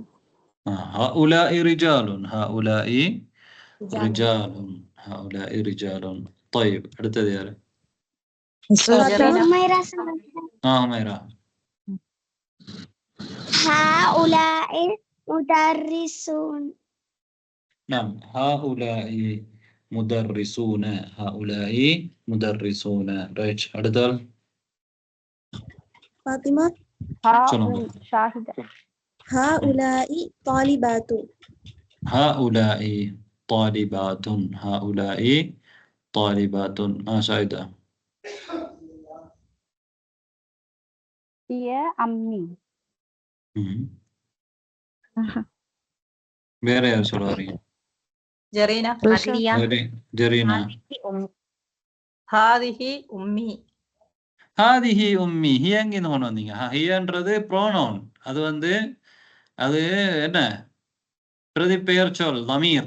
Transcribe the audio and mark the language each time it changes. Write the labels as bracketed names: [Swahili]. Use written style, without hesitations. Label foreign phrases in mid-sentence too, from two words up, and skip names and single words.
[Arabic] هؤلاء رجال. هؤلاء رجال. هؤلاء رجال. طيب [Tamil] அடுத்தது யாரு? [Arabic] ஹுமைரா. هؤلاء مدرسون. نعم هؤلاء مدرسون. هؤلاء مدرسون. [Tamil] ரைட். அடுத்தது ஃபாத்திமா. சொல்லுங்க. ஷாஹிதா. [Arabic] هؤلاء طالبات. هؤلاء طالبات. هؤلاء طالبات. ஷாஹிதா. هي أمي. [Tamil] வேற யார் சொல்ல வரீங்க? ஜரீனா. ஜரீனா. [Arabic] هذه أمي. هذه أمي. [Tamil] ஹி எங்கிருந்து கொண்டு வந்தீங்க? ஹியன்றது ப்ரோனவுன். அது அது என்ன பிரதிபெயர் சொல் லமீர்.